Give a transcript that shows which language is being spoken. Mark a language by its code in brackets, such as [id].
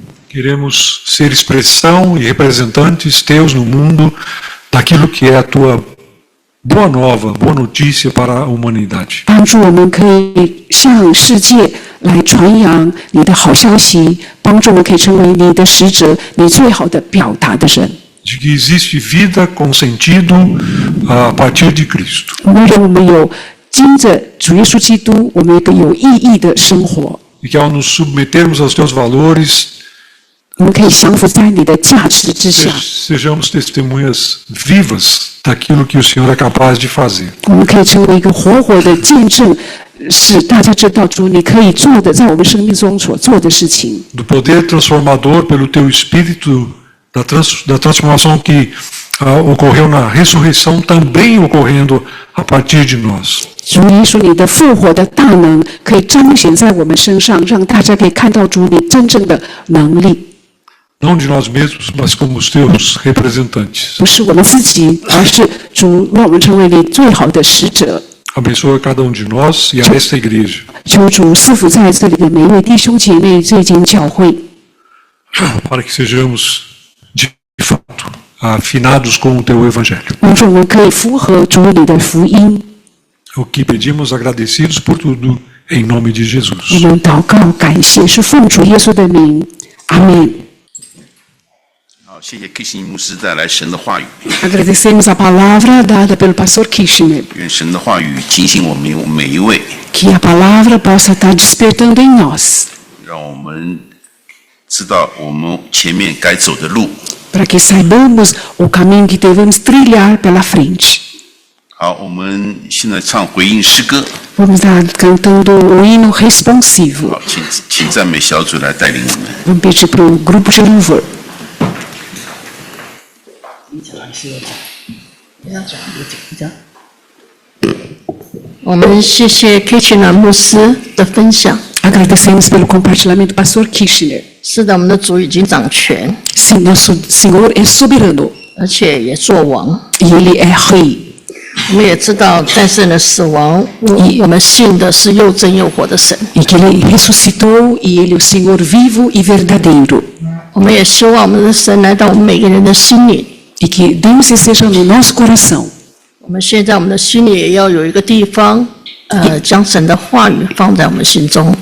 [pt] Queremos ser expressão e representantes teus no mundo daquilo que é a tua boa nova, boa notícia para a humanidade. [zh] 帮助我们可以向世界来传扬你的好消息，帮助我们可以成为你的使者，你最好的表达的人。 [pt] De que existe vida com sentido a partir de Cristo. [zh] 为了我们有经着主耶稣基督，我们有一个有意义的生活。 [pt] E que ao nos submetermos aos teus valores, [zh] 我们可以降服在你的价值之下， [pt] sejamos testemunhas vivas daquilo que o Senhor é capaz de fazer. [zh] 我们可以成为一个活活的见证，使大家知道主你可以做的，在我们生命中所做的事情。 [pt] Do poder transformador pelo teu Espírito, da transformação que ocorreu na ressurreição, também ocorrendo a partir de nós. [zh] 主耶稣，你的复活的大能可以彰显在我们身上，让大家可以看到主你真正的能力。 [pt] Não de nós mesmos, mas como os teus representantes. [zh] 不是我们自己，而是主让我们成为你最好的使者。 [pt] Abençoa cada um de nós e a esta igreja. [zh] 求主赐福在这里的每一位弟兄姐妹，这间教会， [pt] Para que sejamos, de fato, afinados com o teu evangelho. [zh] 帮助我们可以符合主你的福音。 [pt] O que pedimos agradecidos por tudo, em nome de [zh] 我 [pt] Jesus. [zh] 们祷告感谢，是奉主耶稣的名，阿门。好，谢谢 Kissing 牧师带来神的话语， [pt] Agradecemos a palavra dada pelo pastor Kirchner, [zh] 愿神的话语警醒我们每一位， [pt] que a palavra possa estar despertando em nós, [zh] 让我们知道我们前面该走的路。 [pt] para que saibamos o caminho que devemos trilhar pela frente. [zh] 好，我们现在唱回应诗歌。 [pt] Vamos estar cantando o hino responsivo. [zh] 好，请赞美小组来带领我们。 [pt] Vamos pedir para o grupo de louvor. [zh] 我们谢谢 Kitchener 牧师的分享。 [pt] Agradecemos pelo compartilhamento do pastor Kirchner. [zh] 是的，我们的主已经掌权， [pt] Sim, nosso Senhor é soberano [zh] 而且也做王。 [pt] e Ele é rei. [zh] 我们也知道战胜了死亡，我们信的是又真又活的神。 [pt] E que Ele ressuscitou e Ele é o Senhor vivo e verdadeiro. [zh] 我们也希望我们的神来到我们每个人的心里。 [pt] E que Deus esteja no nosso coração. [zh] 我们现在我们的心里也要有一个地方，将神的话语放在我们心中。